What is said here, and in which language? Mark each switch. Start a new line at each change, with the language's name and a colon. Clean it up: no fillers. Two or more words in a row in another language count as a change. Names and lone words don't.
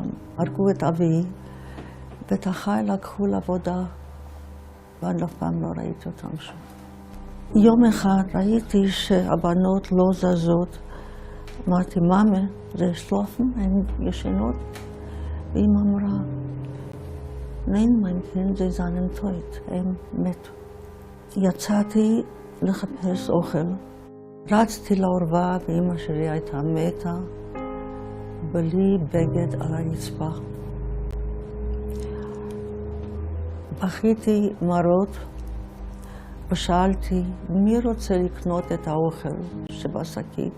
Hebrew: הרגו את אבי, ואת אחי לקחו לעבודה, ואני אף פעם לא ראיתי אותם שוב. יום אחד ראיתי שהבנות לא זזות. אמרתי,
Yiddish: מאמה, זה שלופן,
Hebrew: הן ישנות? ואמא אמרה,
German: nein, mein Kind, sie seien tot,
Hebrew: הם מתו. יצאתי לחפש אוכל. רצתי לאורווה ואמא שלי הייתה מתה, בלי בגד על הרצפה. בכיתי מרות ושאלתי, מי רוצה לקנות את האוכל שבשקית?